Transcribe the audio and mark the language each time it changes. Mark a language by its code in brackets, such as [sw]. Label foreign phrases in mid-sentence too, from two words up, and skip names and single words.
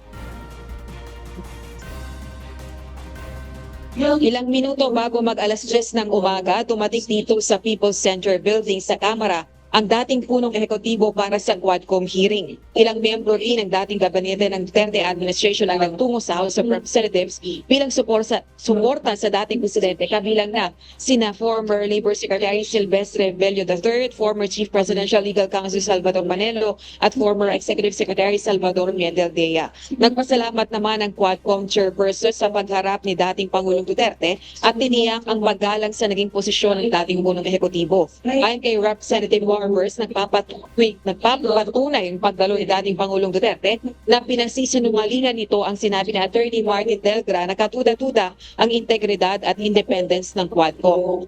[tl] Ilang minuto bago mag-alas 10 ng umaga, tumatik dito sa People's Center Building sa Kamara ang dating punong ehekutibo para sa Quadcom hearing. Ilang miyembro rin ng dating gabinete ng Duterte administration ang nagtungo sa House of Representatives bilang suporta sa dating presidente, kabilang na sina [en] former Labor Secretary [tl] Silvestre Bello III, [en] former Chief Presidential Legal Counsel [tl] Salvador Manelo at [en] former Executive Secretary [tl] Salvador Miendel Dea. Nagpasalamat naman ang Quadcom chairperson sa pagharap ni dating Pangulong Duterte at tiniyak ang paggalang sa naging posisyon ng dating punong ehekutibo. Ayon kay Representative Warmers, nagpapatunay ang pagdalo ni dating Pangulong Duterte na pinagsisinungalingan nito ang sinabi ni Attorney Martin Delgra na katuda-tuda ang integridad at independence ng Quadcom.